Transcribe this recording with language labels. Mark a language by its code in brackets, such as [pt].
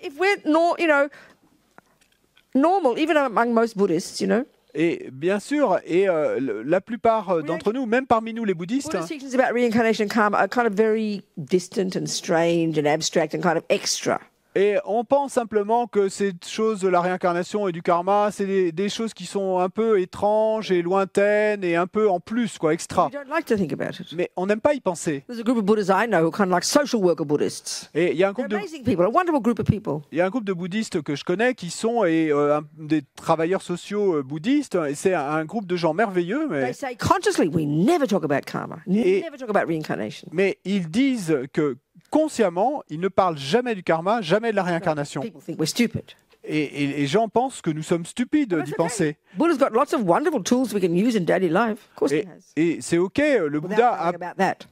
[en] If we're normal, even among most Buddhists, you know. [fr] Et bien sûr, et la plupart d'entre nous, même parmi nous les bouddhistes, [en] Buddhist teachings about reincarnation and karma are kind of very distant and strange and abstract and kind of extra. [fr] et on pense simplement que ces choses de la réincarnation et du karma, c'est des choses qui sont un peu étranges et lointaines et un peu en plus, quoi, extra. [en] We don't like to think about it. [fr] Mais on n'aime pas y penser. [en] There's a group of Buddhists I know who are kind of like social worker Buddhists. [fr] Et il y a un [en] They're [fr] groupe de [en] amazing people, a wonderful group of people. [fr] Il y a un groupe de bouddhistes que je connais qui sont des travailleurs sociaux bouddhistes, et c'est un groupe de gens merveilleux, [en] They say consciously, we never talk about karma, never talk about reincarnation. [fr] mais ils disent que consciemment, ils ne parlent jamais du karma, jamais de la réincarnation. [en] People think we're stupid. [fr] Et les gens pensent que nous sommes stupides d'y penser. [en] Buddha's got lots of wonderful tools we can use in daily life. Of course he has. [fr] Et c'est OK, le Bouddha [en] Without worrying about that.